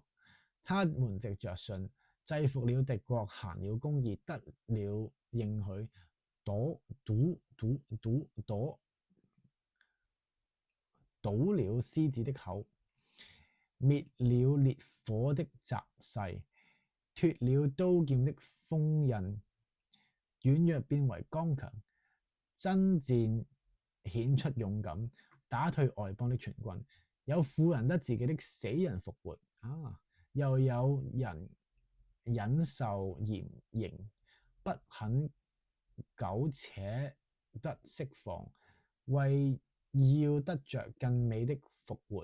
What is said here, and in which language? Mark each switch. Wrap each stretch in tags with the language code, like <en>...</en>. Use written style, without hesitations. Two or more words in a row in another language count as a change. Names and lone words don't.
<zh>他們藉着信制服了敵國，行了公義，得了應許，堵了獅子的口，滅了烈火的襲勢，脫了刀劍的鋒刃，軟弱變為剛強，爭戰顯出勇敢，打退外邦的全軍。有婦人得自己的死人復活，又有人忍受嚴刑，不肯苟且得釋放，為要得着更美的復活。</zh>